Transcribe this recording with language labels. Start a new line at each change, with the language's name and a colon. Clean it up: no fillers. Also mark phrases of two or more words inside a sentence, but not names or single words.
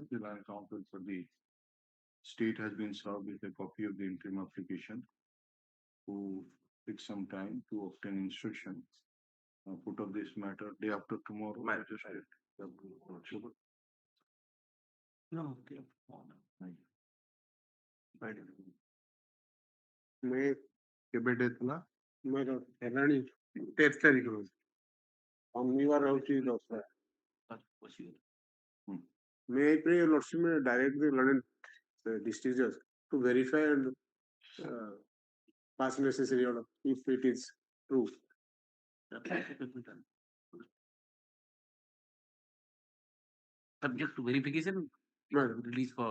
English: The land council for the state has been served with a copy of the interim application to take some time to obtain instruction. Put up this matter day after tomorrow. no, okay.
Odia: May କେବେ ଡେଥ୍ ହେଲା? ମୋର ହେଲାଣି 13 ତାରିଖରୁ ଶନିବାର ହଉଛି 10ଟା
English: May I pray your lordship may direct the learned district judge to verify and pass necessary order if it is true. Subject to verification, release for